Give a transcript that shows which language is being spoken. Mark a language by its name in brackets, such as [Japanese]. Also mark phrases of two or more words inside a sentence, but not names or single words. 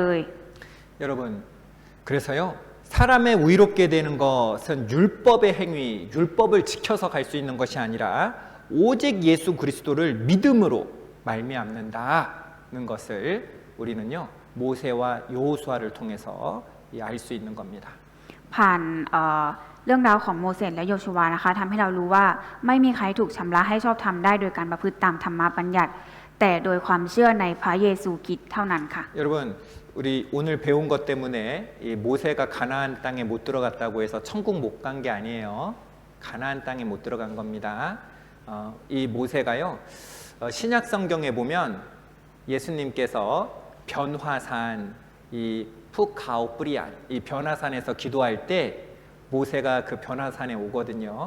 [Korean] 여러분, 그래서요. 사람의 의롭게 되는 것은 율법의 행위, 율법을 지켜서 갈 수 있는 것이 아니라 오직 예수 그리스도를 믿음으로 말미암는다는 것을 우리는요 모세와 여호수아를 통해서 알 수 있는 겁니다. [Thai] ผ่านเรื่องราวของโมเสสและโยชูวานะคะทำให้เรารู้ว่าไม่มีใครถูกชำระให้ชอบธรรมได้โดยการประพฤติตามธรรมบัญญัติ แต่โดยความเชื่อในพระเยซูคริสต์เท่านั้นค่ะ [Korean] 여러분, 우리 오늘 배운 것 때문에 이 모세가 가나안 땅에 못 들어갔다고 해서 천국 못 간 게 아니에요. 가나안 땅에 못 들어간 겁니다. 이 모세가요 신약 성경에 보면 예수님께서 변화산 이 푸카오프리안 이 변화산에서 기도할 때 모세가 그 변화산에 오거든요.